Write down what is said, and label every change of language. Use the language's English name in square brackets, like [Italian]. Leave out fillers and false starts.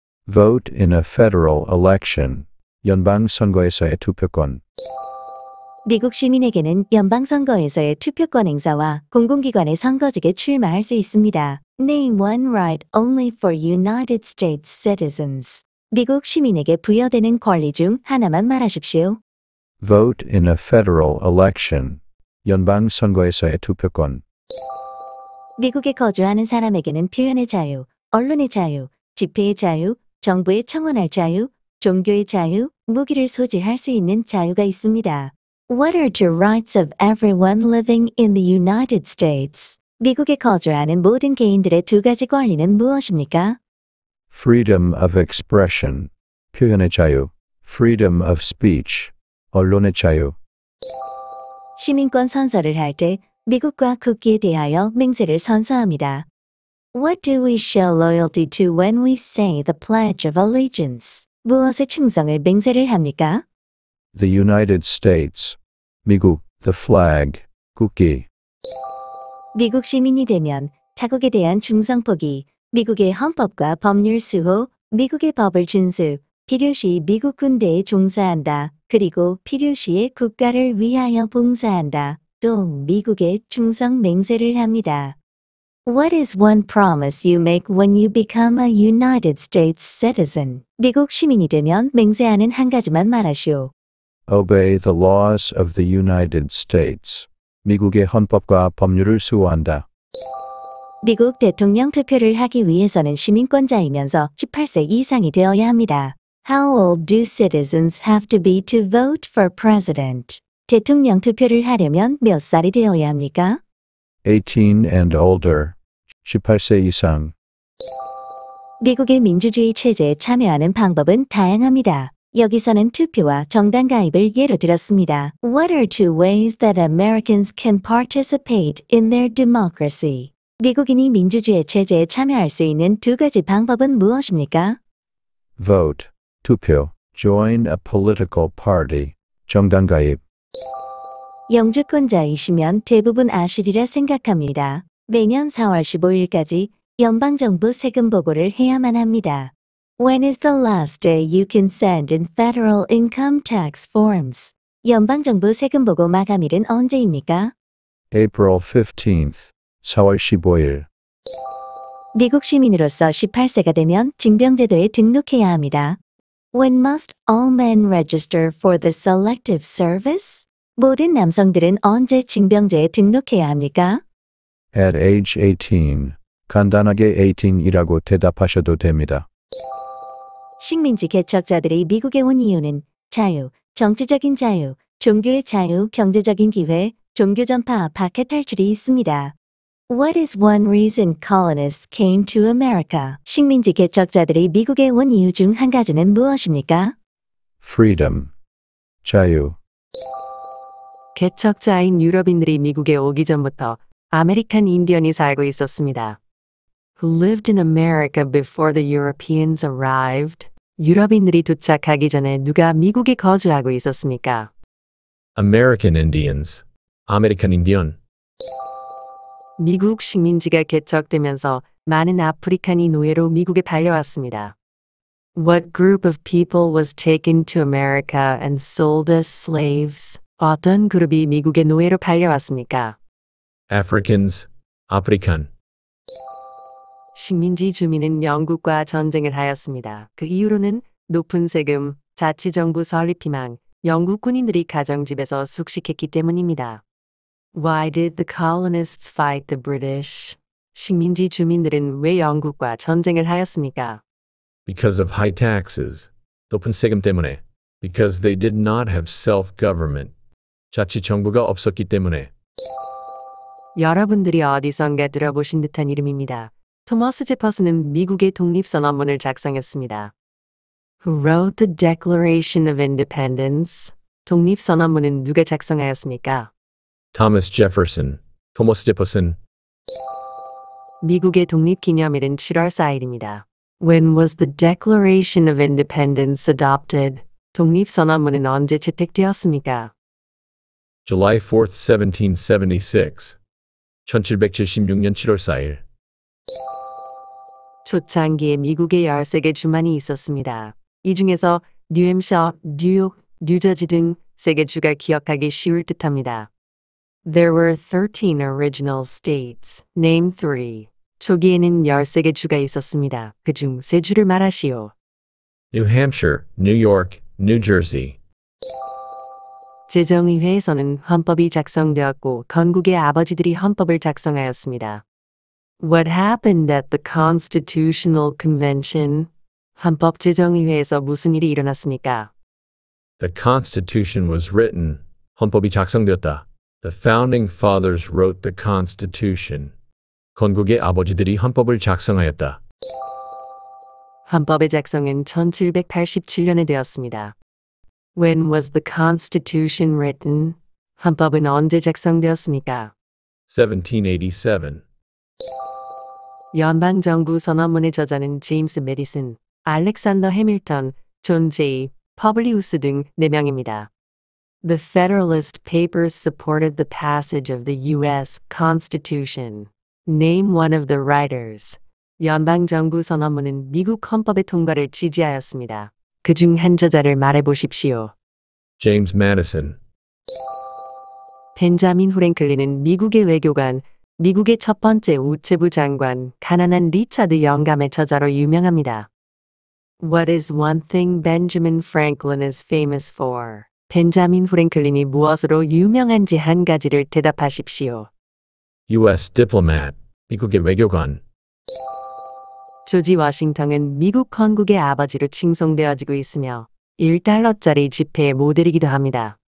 [English] Vote in a federal election. [Korean] 연방 선거에서의 투표권. 미국 시민에게는 연방선거에서의 투표권 행사와 공공기관의 선거직에 출마할 수 있습니다. [English] Name one right only for United States citizens. [Korean] 미국 시민에게 부여되는 권리 중 하나만 말하십시오. [English] Vote in a federal election. [Korean] 연방 선거에서의 투표권. 미국에 거주하는 사람에게는 표현의 자유, 언론의 자유, 집회의 자유, 정부에 청원할 자유, 종교의 자유, 무기를 소지할 수 있는 자유가 있습니다. [English] What are the rights of everyone living in the United States? [Korean] 미국에 거주하는 모든 개인들의 2가지 권리는 무엇입니까? [English] Freedom of expression. [Korean] 표현의 자유. [English] Freedom of speech. [Korean] 언론의 자유. 시민권 선서를 할 때 미국과 국기에 대하여 맹세를 선서합니다. [English] What do we show loyalty to when we say the Pledge of Allegiance? [Korean] 무엇에 충성을 맹세를 합니까? [English] The United States. [Korean] 미국. [English] The flag. [Korean] 국기. 미국 시민이 되면 타국에 대한 충성포기, 미국의 헌법과 법률 수호, 미국의 법을 준수, 필요시 미국 군대에 종사한다. 그리고 필요시에 국가를 위하여 봉사한다. 또 미국에 충성 맹세를 합니다. [English] What is one promise you make when you become a United States citizen? [Korean] 미국 시민이 되면 맹세하는 한 가지만 말하시오. [English] Obey the laws of the United States. [Korean] 미국의 헌법과 법률을 수호한다. 미국 대통령 투표를 하기 위해서는 시민권자이면서 18세 이상이 되어야 합니다. [English] How old do citizens have to be to vote for president? [Korean] 대통령 투표를 하려면 몇 살이 되어야 합니까? [English] 18 and older. [Korean] 18세 이상. 미국의 민주주의 체제에 참여하는 방법은 다양합니다. 여기서는 투표와 정당 가입을 예로 들었습니다. [English] What are 2 ways that Americans can participate in their democracy? [Korean] 미국인이 민주주의 체제에 참여할 수 있는 두 가지 방법은 무엇입니까? [English] Vote. [Korean] 투표. [English] Join a political party. [Korean] 정당 가입. 영주권자이시면 대부분 아시리라 생각합니다. 매년 4월 15일까지 연방정부 세금 보고를 해야만 합니다. [English] When is the last day you can send in federal income tax forms? [Korean] 연방정부 세금 보고 마감일은 언제입니까? [English] April 15th. [Korean] 4월 15일. 미국 시민으로서 18세가 되면 징병제도에 등록해야 합니다. [English] When must all men register for the selective service? [Korean] 모든 남성들은 언제 징병제에 등록해야 합니까? [English] At age 18. [Korean] 간단하게 18이라고 대답하셔도 됩니다. 식민지 개척자들이 미국에 온 이유는 자유, 정치적인 자유, 종교의 자유, 경제적인 기회, 종교 전파, 박해 탈출이 있습니다. [English] What is one reason colonists came to America? [Korean] 식민지 개척자들이 미국에 온 이유 중 한 가지는 무엇입니까? [English] Freedom. [Korean] 자유. 개척자인 유럽인들이 미국에 오기 전부터 아메리칸 인디언이 살고 있었습니다. [English] Who lived in America before the Europeans arrived? [Korean] 유럽인들이 도착하기 전에 누가 미국에 거주하고 있었습니까? [English] American Indians. 아메리칸 인디언. [Korean] 미국 식민지가 개척되면서 많은 아프리칸이 노예로 미국에 발려왔습니다. [English] What group of people was taken to America and sold as slaves? [Korean] 어떤 그룹이 미국의 노예로 발려왔습니까? [English] Africans. 아프리칸. [Korean] 식민지 주민은 영국과 전쟁을 하였습니다. 그 이유로는 높은 세금, 자치정부 설립 희망, 영국 군인들이 가정집에서 숙식했기 때문입니다. [English] Why did the colonists fight the British? [Korean] 식민지 주민들은 왜 영국과 전쟁을 하였습니까? [English] Because of high taxes. [Korean] 높은 세금 때문에. [English] Because they did not have self-government. [Korean] 자치정부가 없었기 때문에. 여러분들이 어디선가 들어보신 듯한 이름입니다. 토머스 제퍼슨은 미국의 독립선언문을 작성했습니다. [English] Who wrote the Declaration of Independence? [Korean] 독립선언문은 누가 작성하였습니까? [English] Thomas Jefferson. 토머스 제퍼슨. [Korean] 미국의 독립기념일은 7월 4일입니다. [English] When was the Declaration of Independence adopted? [Korean] 독립선언문은 언제 채택되었습니까? [English] July 4th, 1776. [Korean] 1776년 7월 4일. 초창기에 미국에 13개 주만이 있었습니다. 이 중에서 뉴햄셔, 뉴욕, 뉴저지 등 3개 주가 기억하기 쉬울 듯합니다. [English] There were 13 original states. Name 3. [Korean] 초기에는 13개 주가 있었습니다. 그중 3주를 말하시오. [English] New Hampshire, New York, New Jersey. [Korean] 제정의회에서는 헌법이 작성되었고 건국의 아버지들이 헌법을 작성하였습니다. [English] What happened at the Constitutional Convention? [Korean] 헌법제정의회에서 무슨 일이 일어났습니까? [English] The Constitution was written. [Korean] 헌법이 작성되었다. [English] The founding fathers wrote the Constitution. [Korean] 건국의 아버지들이 헌법을 작성하였다. 헌법의 작성은 1787년에 되었습니다. [English] When was the Constitution written? [Korean] 헌법은 언제 작성되었습니까? [English] 1787. [Korean] 연방정부 선언문의 저자는 제임스 메디슨, 알렉산더 해밀턴, 존 제이, 퍼블리우스 등 4명입니다. [English] The Federalist Papers supported the passage of the U.S. Constitution. Name one of the writers. [Korean] 연방정부 선언문은 미국 헌법의 통과를 지지하였습니다. 그중 한 저자를 말해보십시오. [English] James Madison. [Korean] 벤자민 프랭클린은 미국의 외교관, 미국의 첫 번째 우체부 장관, 가난한 리차드 영감의 저자로 유명합니다. [English] What is one thing Benjamin Franklin is famous for? [Korean] 벤자민 프랭클린이 무엇으로 유명한지 한 가지를 대답하십시오. [English] U.S. diplomat. [Korean] 미국의 외교관. 조지 워싱턴은 미국 건국의 아버지로 칭송되어지고 있으며 1달러짜리 지폐의 모델이기도 합니다.